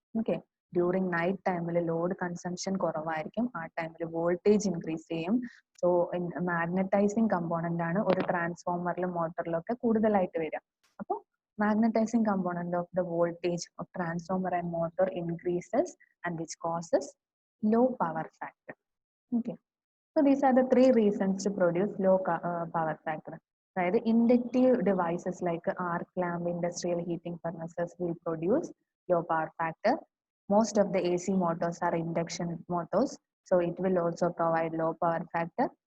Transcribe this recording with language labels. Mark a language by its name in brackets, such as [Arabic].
[Malayalam] Okay, during night ടൈമിൽ load consumption കുറവായിരിക്കും, ആ ടൈമിൽ വോൾട്ടേജ് ഇൻക്രീസ് ചെയ്യും. സോ മാഗ്നറ്റൈസിങ് കമ്പോണന്റ് ആണ് ഒരു ട്രാൻസ്ഫോമറിലും മോട്ടറിലും ഒക്കെ കൂടുതലായിട്ട് വരിക. [English] അപ്പോൾ magnetising component of the voltage of transformer and motor increases and which causes low power factor. Okay, so these are the three reasons to produce low power factor. അതായത് inductive devices like arc lamp, industrial heating furnaces will produce low power factor. Most of the AC motors are induction motors, so it will also provide low power factor.